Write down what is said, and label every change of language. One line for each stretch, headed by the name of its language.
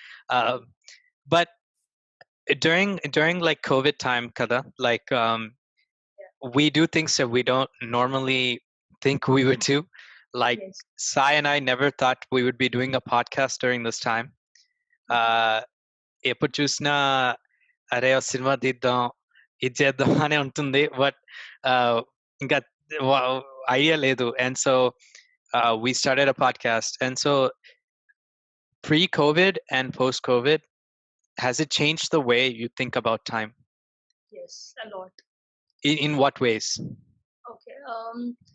English: But during like COVID time, kada, like we do things that we don't normally think we would do. Like yes. Sai and I never thought we would be doing a podcast during this time.
Telugu: ఎప్పుడు చూసినా అరే cinema తీద్దాం ఇది చేద్దాం అనే ఉంటుంది. But ఇంకా idea ledu.
English: And so we started a podcast. And so pre-COVID and post-COVID, has it changed the way you think about time? Yes, a lot. In what ways? Okay.